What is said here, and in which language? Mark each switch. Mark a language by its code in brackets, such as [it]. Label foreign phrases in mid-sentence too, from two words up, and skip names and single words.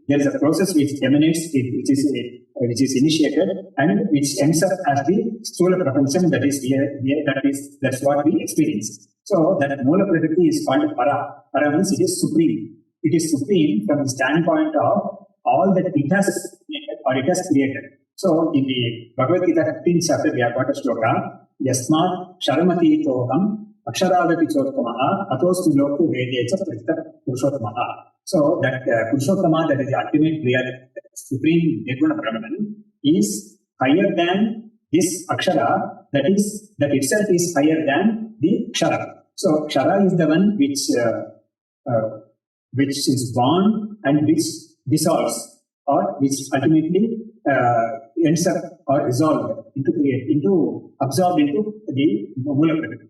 [en] There is a process which emanates, which is initiated, and which ends up as the [sa] स्थूल प्रपञ्चम्, [en] that's what we experience. So that [sa] मूल प्रकृति [en] is called Para. Para means it is supreme. It is supreme from the standpoint of all that it has created or it has created. So in the Bhagavad Gita 15th chapter, we have got a shloka, [sa] यस्मात् शरमति तोहम् अक्षरवति चोत्तमः अतोस्तु लोकु वेदेच पृथक् पुरुषोत्तमः. [en] So that Purushottama, that is the ultimate reality, supreme [sa] निर्गुण ब्रह्मन्, [en] is higher than this akshara, that itself is higher than the kshara. So kshara is the one which is born and which dissolves, or which ultimately ends up or resolved into absorbed into the [sa] मूल प्रकृति.